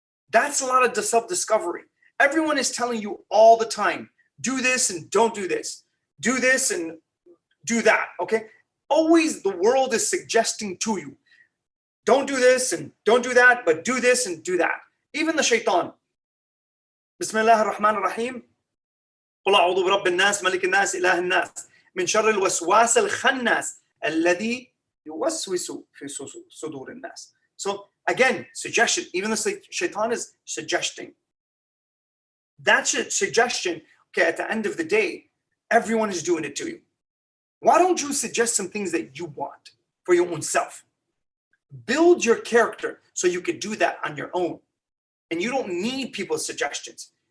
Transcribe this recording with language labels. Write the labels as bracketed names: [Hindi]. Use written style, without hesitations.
[English] That's a lot of self-discovery. Everyone is telling you all the time, do this and don't do this. Do this and do that, okay? Always the world is suggesting to you, don't do this and don't do that, but do this and do that. Even the shaitan. Bismillah ar-Rahman ar-Rahim. [Arabic] قل أعوذ برب الناس ملك الناس إله الناس من شر الوسواس الخناس الذي يوسوس في صدور الناس. [English] So again, suggestion. Even the shaitan is suggesting. That suggestion, okay, at the end of the day, everyone is doing it to you. Why don't you suggest some things that you want for your own self? Build your character so you can do that on your own. And you don't need people's suggestions.